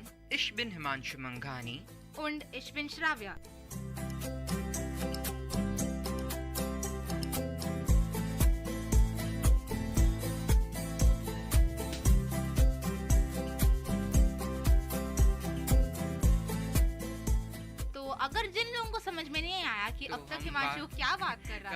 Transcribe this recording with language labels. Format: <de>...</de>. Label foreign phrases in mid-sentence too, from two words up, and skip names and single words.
<de>Ich bin Himanshu Manghani. Und ich bin Shravya.</de> <hi>अगर जिन लोगों को समझ में नहीं आया कि अब तक हिमांशु क्या बात कर रहा था,</hi>